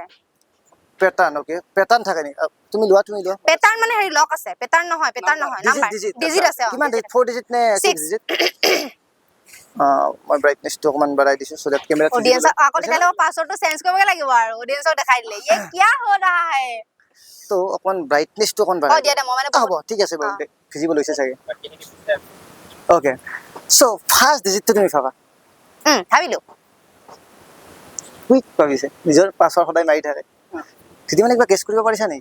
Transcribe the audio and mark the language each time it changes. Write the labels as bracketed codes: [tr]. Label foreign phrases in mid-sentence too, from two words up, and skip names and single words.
[en] pattern okay pattern [as] থাকে নেকি তুমি লোৱা পেটাৰ্ণ মানে হেৰি লক আছে পেটাৰ্ণ নহয় [en] number digit [as] আছে কিমান ডিজিট 4 ডিজিট নে 6 ডিজিট মই ব্ৰাইটনেছটো অকমান বঢ়াই দিছো [en] so that camera [as] অডিয়েন্স আকৌ তেতিয়ালে পাছৱৰ্ডটো চেঞ্জ কৰিব লাগিব আৰু অডিয়েন্সক দেখাই দিলে [hi] ये क्या हो रहा है [as] তো অকমান ব্ৰাইটনেছটো অকমান বঢ়াই দিয়া মই মানে হ'ব ঠিক আছে বাৰু ভিজিবল হৈছে চাগে [en] okay so first [as] ডিজিটটো তুমি ভাবা ভাবিলো কুইক ভাবিছে নিজৰ পাছৱৰ্ড সদায় মাৰি থাকে যদি মানে কিবা গেছ কৰিব পাৰিছা নেকি